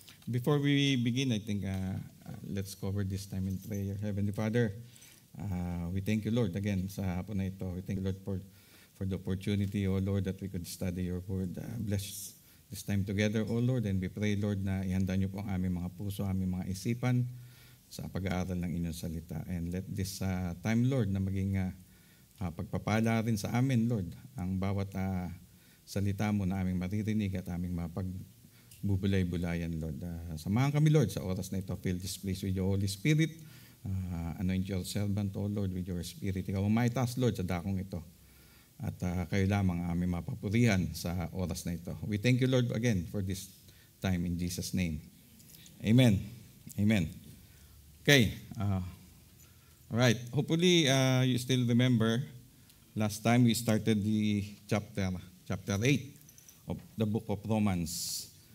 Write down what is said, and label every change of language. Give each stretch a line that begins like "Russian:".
English: Before we begin, I think let's cover this time in prayer. Heavenly Father, we thank you, Lord, again
Filipino: sa hapon na ito.
English: We thank you, Lord, for the opportunity, O Lord, that we could study your word. Bless this time together, O Lord, and we pray, Lord,
Filipino: na ihanda niyo po ang aming mga puso, aming mga isipan sa pag-aaral ng inyong salita.
English: And let this time, Lord,
Filipino: na maging pagpapala rin sa amin, Lord, ang bawat salita mo na aming maririnig at aming mapagbubulay-bulayan, Lord. Samahan kami, Lord, sa oras na ito.
English: Fill this place with your Holy Spirit. Anoint your servant, O Lord, with your Spirit.
Filipino: Ikaw ang maitaas, Lord, sa dakong ito. At kayo lamang ang aming mapapurihan sa oras na ito.
English: We thank you, Lord, again for this time in Jesus' name. Amen. Amen. Okay. All right. Hopefully, you still remember last time we started the chapter 8 of the book of Romans.